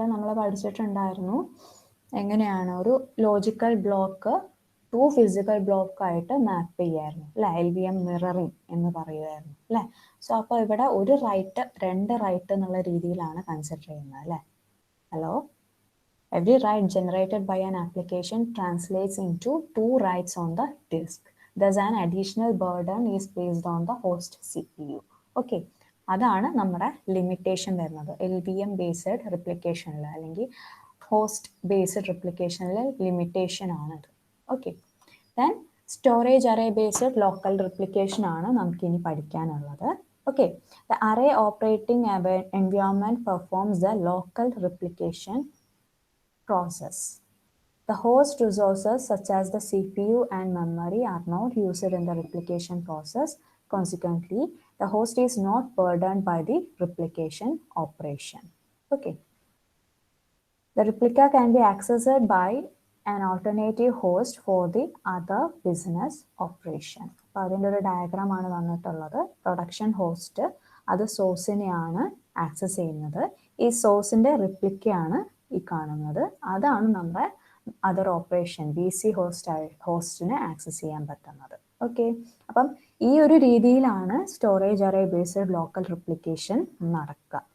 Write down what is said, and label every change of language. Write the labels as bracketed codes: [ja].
[ml] നമ്മൾ പഠിച്ചിട്ടുണ്ടായിരുന്നു എങ്ങനെയാണ് ഒരു ലോജിക്കൽ ബ്ലോക്ക് 2 ഫിസിക്കൽ ബ്ലോക്ക് ആയിട്ട് മാപ്പ് ചെയ്യായിരുന്നു അല്ലെ, LVM മിററിംഗ് എന്ന് പറയുമായിരുന്നു അല്ലെ. സോ അപ്പോൾ ഇവിടെ ഒരു റൈറ്റ് 2 റൈറ്റ് എന്നുള്ള രീതിയിലാണ് കൺസിഡർ ചെയ്യുന്നത് അല്ലെ. [en] Hello, every write generated by an application translates into 2 writes on the disk. Thus an additional burden is placed on the host CPU. [ml] Okay, അതാണ് നമ്മുടെ ലിമിറ്റേഷൻ വരുന്നത് LVM ബേസ്ഡ് റിപ്ലിക്കേഷനിൽ അല്ലെങ്കിൽ ഹോസ്റ്റ് ബേസ്ഡ് റിപ്ലിക്കേഷനിലെ ലിമിറ്റേഷൻ ആണത്. Okay, then storage array based local replication ആണ് നമുക്കിനി പഠിക്കാനുള്ളത്. [en] Okay, the array operating environment performs the local replication process. The host resources such as the CPU and memory are not used in the replication process. Consequently, the host is not burdened by the replication operation. Okay. The replica can be accessed by an alternative host for the other business operation. [ml] അപ്പോൾ അതിൻ്റെ ഒരു ഡയഗ്രാമാണ് വന്നിട്ടുള്ളത്. Production host അത് സോഴ്സിനെയാണ് access ചെയ്യുന്നത്. ഈ സോഴ്സിൻ്റെ റിപ്ലിക്കയാണ് ഈ കാണുന്നത്. അതാണ് നമ്മുടെ അതർ ഓപ്പറേഷൻ BC ഹോസ്റ്റിനെ ആക്സസ് ചെയ്യാൻ പറ്റുന്നത്. ഓക്കെ, അപ്പം ഈ ഒരു രീതിയിലാണ് storage array based local replication നടക്കുക.